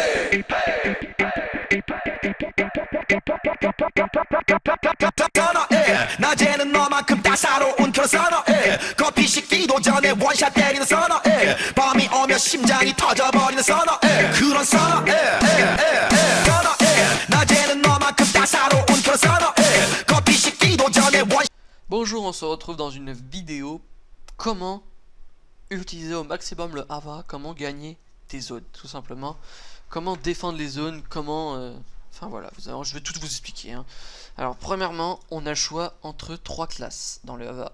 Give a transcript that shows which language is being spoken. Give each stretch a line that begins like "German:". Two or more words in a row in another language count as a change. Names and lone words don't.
Korean: 낮에는 너만큼 따사로운 그런 선어해 커피 식기도 전에 원샷 때리는 선어해 밤이 오면 심장이 터져버리는 선어해 그런 선어해 선어해 낮에는 너만큼 따사로운 그런 선어해 커피 식기도 전에 원샷.
French: Bonjour, on se retrouve dans une vidéo comment utiliser au maximum le Ava, comment gagner des zones, tout simplement, comment défendre les zones, comment... Enfin voilà, je vais tout vous expliquer. Hein. Alors premièrement, on a le choix entre 3 classes dans le Ava.